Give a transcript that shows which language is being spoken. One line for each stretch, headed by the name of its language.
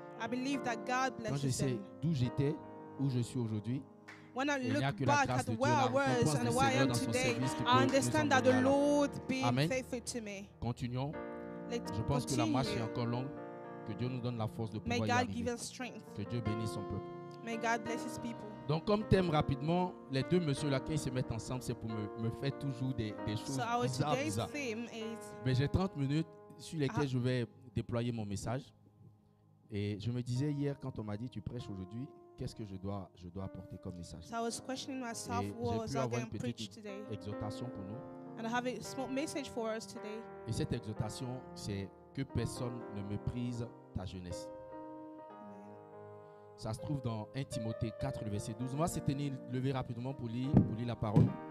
French: Quand je sais d'où j'étais, où je suis aujourd'hui,
English: When I look back at where I was and where I am today, I understand that the Lord being faithful to me.
French: Continuons. Je pense que la marche est encore longue. Que Dieu nous donne la force de pouvoir y arriver. Que Dieu bénisse son peuple.
English: May God bless his people.
French: Donc comme thème rapidement, les deux messieurs là, quand ils se mettent ensemble, c'est pour me faire toujours des choses bizarres. Mais j'ai 30 minutes sur lesquelles je vais déployer mon message. Et je me disais hier, quand on m'a dit tu prêches aujourd'hui, qu'est-ce que je dois apporter comme message?
English: So I was questioning myself, what was I going to preach today?
French: Exhortation pour nous.
English: And I have a small message for us today.
French: Et cette exhortation, c'est que personne ne méprise ta jeunesse. Ça se trouve dans 1 Timothée 4, le verset 12. On va se tenir lever rapidement pour lire la parole.